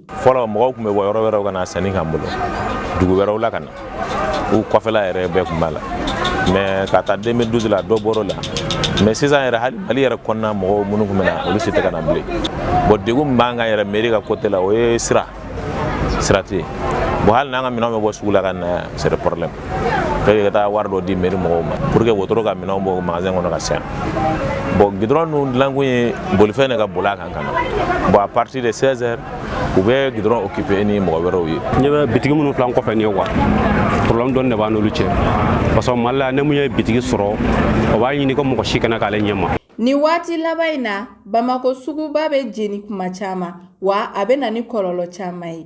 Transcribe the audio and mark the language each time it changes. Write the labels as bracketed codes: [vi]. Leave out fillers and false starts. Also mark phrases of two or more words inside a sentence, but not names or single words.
[bm] Fɔlɔ mɔgɔw tun bɛ bɔ yɔrɔ wɛrɛw ka na sanni k'an bolo dugu wɛrɛw la ka na u kɔfɛla yɛrɛ bɛɛ tun b'a la mais ka taa 2012 la dɔ bɔr'o la mais sisan yɛrɛ hali Mali yɛrɛ kɔnɔna mɔgɔw minnu tun bɛ na olu si tɛ ka na bilen bon degun min b'an kan yɛrɛ mairie ka côté la o ye sira tɛ yen bon hali n'an ka minɛnw bɛ bɔ sugu la ka na [fr] c'est le problème [bm] ka taa wari dɔ di mairie mɔgɔw ma pour que wotoro ka minɛnw bɔ magasin kɔnɔ ka se yan bon goudron ninnu dilankun ye bolifɛn de ka boli a kan ka na bon [fr] à partir de 16h [bm] u bɛ [fr] goudron occupé [bm] ni mɔgɔ wɛrɛw ye. N bɛ bitigi minnu filan kɔfɛ nin ye quoi problème dɔɔni de b'a n'olu cɛ [fr] parce que [bm] Mali la ne mun ye bitigi sɔrɔ o b'a ɲini ko mɔgɔ si kana k'ale ɲɛma. Ni waati laban in na Bamako suguba bɛ jeni kuma caman wa a bɛ na ni kɔlɔlɔ caman ye.